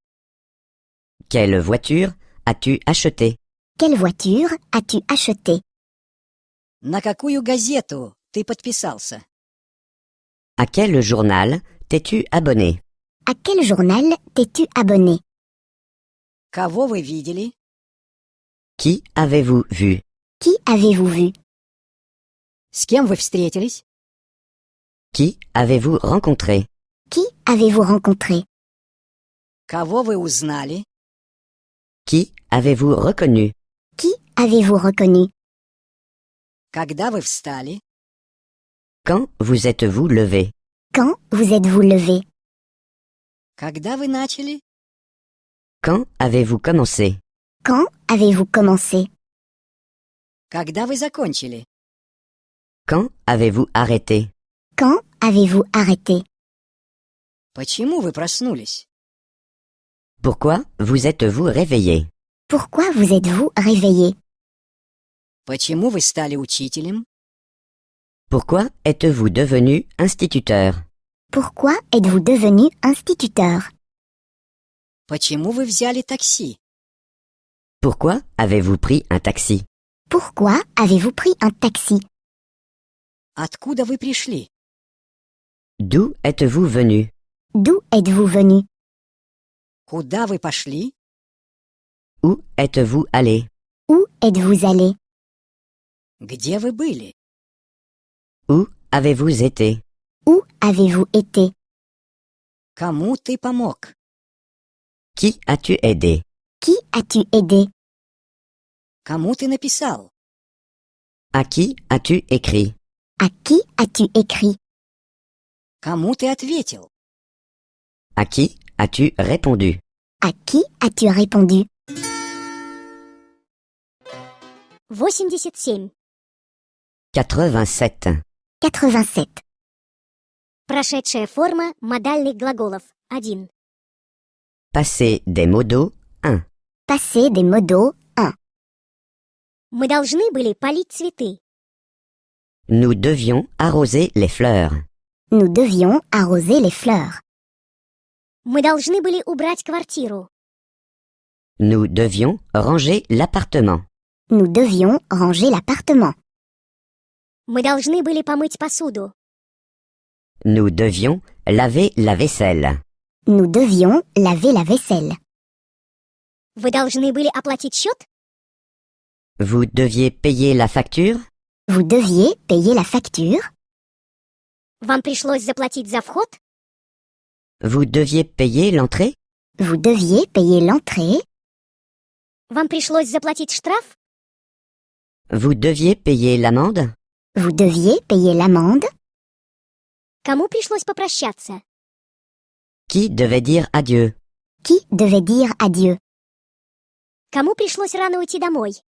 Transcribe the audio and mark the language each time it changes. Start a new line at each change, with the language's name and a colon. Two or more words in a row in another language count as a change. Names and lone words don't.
French: Quelle voiture as-tu acheté? Quelle voiture as-tu acheté?
Russian: На какую газету ты подписался?
French: À quel journal t'es-tu abonné? À quel journal t'es-tu abonné?
Russian: Кого вы видели?
French: Qui avez-vous vu? Qui avez-vous vu?
Russian: С кем вы встретились?
French: Qui avez-vous rencontré? Qui avez-vous rencontré?
Russian: Кого вы узнали?
French: Qui avez-vous reconnu? Qui avez-vous reconnu?
Russian: Когда вы встали?
French: Quand vous êtes-vous levé? Quand vous êtes-vous levé?
Russian: Когда вы начали?
French: Quand avez-vous commencé? Quand avez-vous commencé?
Russian: Когда вы закончили?
French: Quand avez-vous arrêté? Quand avez-vous arrêté?
Russian: Почему вы проснулись?
French: Pourquoi vous êtes-vous réveillé? Pourquoi vous êtes-vous réveillé?
Russian: Почему вы стали учителем?
French: Pourquoi êtes-vous devenu instituteur? Pourquoi êtes-vous devenu instituteur?
Russian: Почему вы взяли такси?
French: Pourquoi avez-vous pris un taxi? Pourquoi avez-vous pris un taxi?
Russian: Откуда вы пришли?
French: D'où êtes-vous venu? D'où êtes-vous venu?
Russian: Куда вы пошли?
French: Où êtes-vous allé? Où êtes-vous allé?
Russian: Где вы были?
French: Où avez-vous été? Où avez-vous été?
Russian: Кому ты помог?
French: Qui as-tu aidé? Qui as-tu aidé?
Russian: Кому ты написал?
French: À qui as-tu écrit? À qui as-tu écrit?
Russian: Кому ты ответил?
French: À qui as-tu répondu? À qui as-tu répondu? 87. 87. 87.
Russian: Прошедшая форма модальных глаголов. 1.
French: Passé des modos 1. Passé des modos 1.
Russian: Мы должны были полить цветы.
French: Nous devions arroser les fleurs. Nous devions arroser les fleurs.
Russian: Мы должны были убрать квартиру.
French: Nous devions ranger l'appartement. Nous devions ranger l'appartement.
Russian: Мы должны были помыть посуду.
French: Nous devions laver la vaisselle. Nous devions laver la vaisselle.
Russian: Вы должны были оплатить счет?
French: Vous deviez payer la facture. Vous deviez payer la facture.
Russian: Вам пришлось заплатить за вход?
French: Vous deviez payer l'entrée. Vous deviez payer l'entrée.
Russian: Вам пришлось заплатить штраф?
French: Vous deviez payer l'amende. Vous deviez payer l'amende.
Russian: Кому пришлось попрощаться?
French: Qui devait dire adieu? Qui devait dire adieu?
Russian: Кому пришлось рано уйти домой?